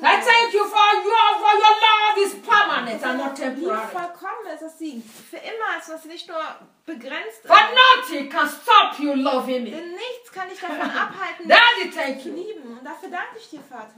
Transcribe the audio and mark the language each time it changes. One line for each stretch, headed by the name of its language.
English: Me. I thank you for your love is permanent and not temporary.
German: Die vollkommen ist, dass sie für immer ist, dass sie nicht nur begrenzt ist.
English: But nothing can stop you loving me.
German: Denn nichts kann dich davon abhalten,
English: Daddy, thank you.
German: Lieben. Und dafür danke ich dir, Vater.